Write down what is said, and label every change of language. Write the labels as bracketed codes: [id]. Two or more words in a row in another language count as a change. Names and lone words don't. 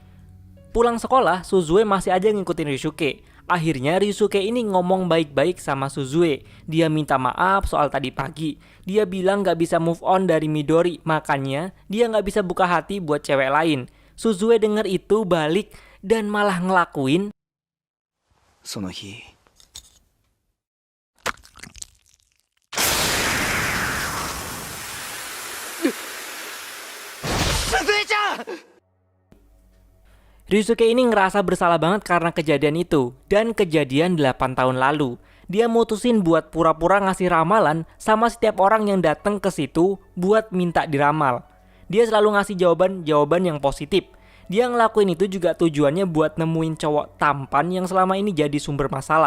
[id] Pulang sekolah, Suzue masih aja ngikutin Ryusuke. Akhirnya Ryusuke ini ngomong baik-baik sama Suzue. Dia minta maaf soal tadi pagi. Dia bilang gak bisa [en] move on [id] dari Midori, makanya dia gak bisa buka hati buat cewek lain. Suzue denger itu balik dan malah ngelakuin [ja] その日、鈴江ちゃん。 [id] Ryusuke ini ngerasa bersalah banget karena kejadian itu dan kejadian 8 tahun lalu. Dia mutusin buat pura-pura ngasih ramalan sama setiap orang yang datang ke situ buat minta diramal. Dia selalu ngasih jawaban yang positif. Dia ngelakuin itu juga tujuannya buat nemuin cowok tampan yang selama ini jadi sumber masalah.